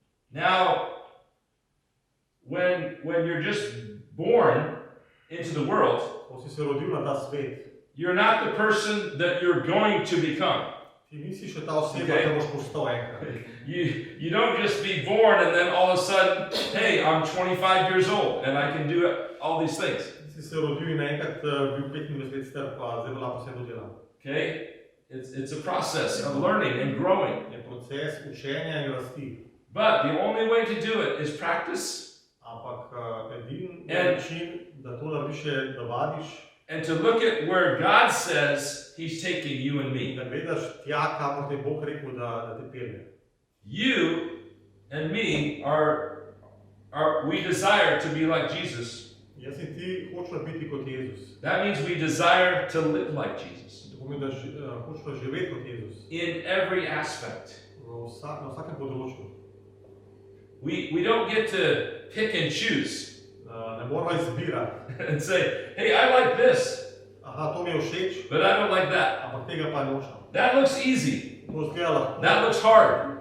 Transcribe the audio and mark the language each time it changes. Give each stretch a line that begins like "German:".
English: Now, when you're just born into the world,
Slovenian: Ko si se rodil na ta svet,
English: you're not the person that you're going to become.
Slovenian: ti nisi še ta oseba,
English: Okay.
Slovenian: ki boš postal enkrat.
English: You don't just be born and then all of a sudden, hey, I'm 25 years old and I can do all these things.
Slovenian: Si se rodil in enkrat bil 25 let star, pa zdaj lahko vse to delam.
English: Okay? It's a process of learning and growing.
Slovenian: Je proces učenja in rasti.
English: But the only way to do it is practice
Slovenian: Ampak edini
English: And-
Slovenian: način, da to narediš, je, da vadiš,
English: and to look at where God says He's taking you and me.
Slovenian: da gledaš tja, kamor te je Bog rekel, da te pelje.
English: You and me we desire to be like Jesus.
Slovenian: Jaz in ti hočeš biti kot Jezus.
English: That means we desire to live like Jesus
Slovenian: To pomeni, da hočeš živeti kot Jezus.
English: in every aspect.
Slovenian: Na vsakem področju.
English: We don't get to pick and choose
Slovenian: Ne moramo izbirati.
English: and say, hey, I like this,
Slovenian: Aha, to mi je všeč,
English: but I don't like that.
Slovenian: ampak tega pa nočem.
English: That looks easy.
Slovenian: To zgleda lahko,
English: That looks hard.